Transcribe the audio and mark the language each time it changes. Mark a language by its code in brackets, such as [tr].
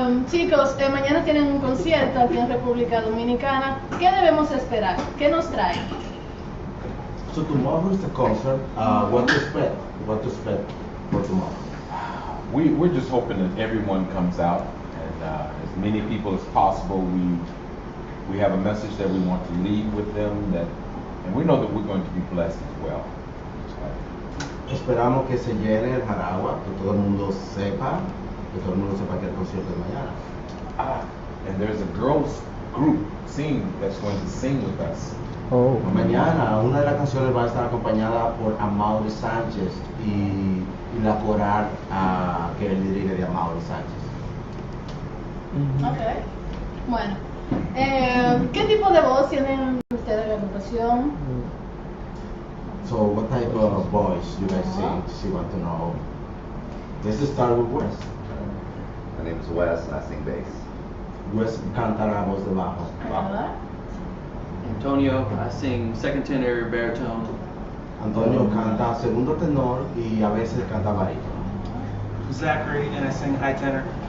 [es] Chicos, mañana tienen un concierto aquí en República Dominicana. ¿Qué debemos esperar? ¿Qué nos trae? [en] So tomorrow is the concert. What to expect? What to expect for tomorrow? We're just hoping that everyone comes out and as many people as possible. We have a message that we want to leave with them and we know that we're going to be blessed as well. [es] Esperamos que se llene el Jaragua, que todo el mundo sepa que el concierto es mañana. [en] And there's a girls group that's going to sing with us. Oh. [es] Mañana una de las canciones va a estar acompañada por Amaury Sánchez y la coral que él dirige de Amaury Sánchez. Ok. Bueno, ¿qué tipo de voz tienen ustedes en la agrupación? [en] So what type of voice you guys sing? She want to know. Let's start with Wes. My name is Wes and I sing bass. [es] Wes canta la voz de bajo. [en] Antonio, I sing second tenor, baritone. [es] Antonio canta segundo tenor y a veces canta barítono. [en] Zachary, and I sing high tenor.